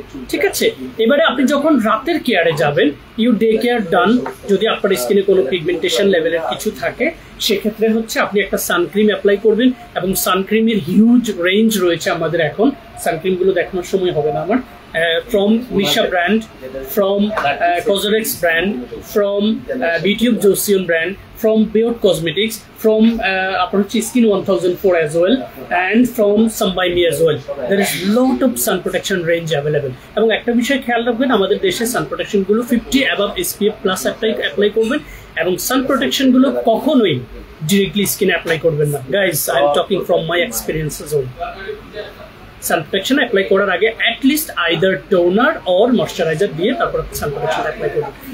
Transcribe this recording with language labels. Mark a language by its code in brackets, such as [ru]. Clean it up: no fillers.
[bn] ঠিক আছে, এবারে আপনি যখন রাতের কেয়ারে যাবেন, [en] you day care done, [bn] যদি আপনার স্কিনে কোনো পিগমেন্টেশন লেভেলের কিছু থাকে সেক্ষেত্রে হচ্ছে আপনি একটা সানক্রিম অ্যাপ্লাই করবেন। এবং সানক্রিমের হিউজ রেঞ্জ রয়েছে আমাদের এখন, সানক্রিমগুলো দেখানোর সময় হবে না আমার। [en] From Misha brand, from Cosrx brand, from BTube Joseon brand, from Beot Cosmetics, from Skin 1004 as well, and from Some by Me as well. There is lot of sun protection range available. [bn] এবং একটা বিষয় খেয়াল রাখবেন, আমাদের দেশে সান protection গুলো 50 above SPF plus apply করবেন এবং সান প্রোটেকশন গুলো কখনোই ডিরেক্টলি স্কিনে অ্যাপ্লাই করবেন না। [en] Guys, I am talking from my experiences own. [bn] San protection apply করার আগে at least either toner or moisturiser দিয়ে তারপর সান প্রোটেকশন অ্যাপ্লাই করবেন।